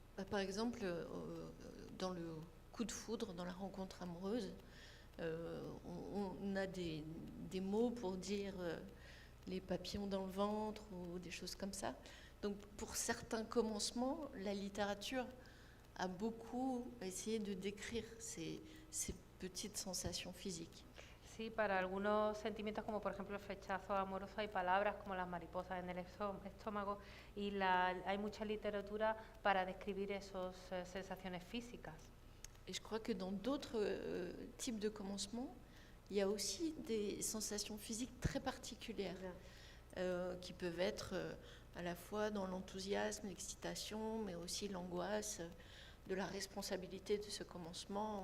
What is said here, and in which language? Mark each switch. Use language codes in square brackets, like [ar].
[fr] Par exemple, dans le coup de foudre, dans la rencontre amoureuse, on a des mots pour dire les papillons dans le ventre ou des choses comme ça. Donc pour certains commencements, la littérature a beaucoup essayé de décrire ces petites sensations physiques. [es] Sí, para algunos sentimientos como por ejemplo el flechazo amoroso hay palabras como las mariposas en el estómago y hay mucha literatura para describir esas sensaciones físicas. [fr] Et je crois que dans d'autres types de commencements, il y a aussi des sensations physiques très particulières qui peuvent être à la fois dans l'enthousiasme, l'excitation, mais aussi l'angoisse de la responsabilité de ce commencement.